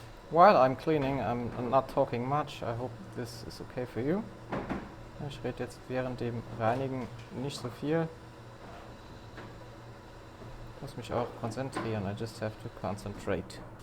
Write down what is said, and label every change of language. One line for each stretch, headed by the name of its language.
English: While I'm cleaning, I'm not talking much. I hope this is okay for you.
German: Ich rede jetzt während dem Reinigen nicht so viel. Ich muss mich auch konzentrieren.
English: I just have to concentrate.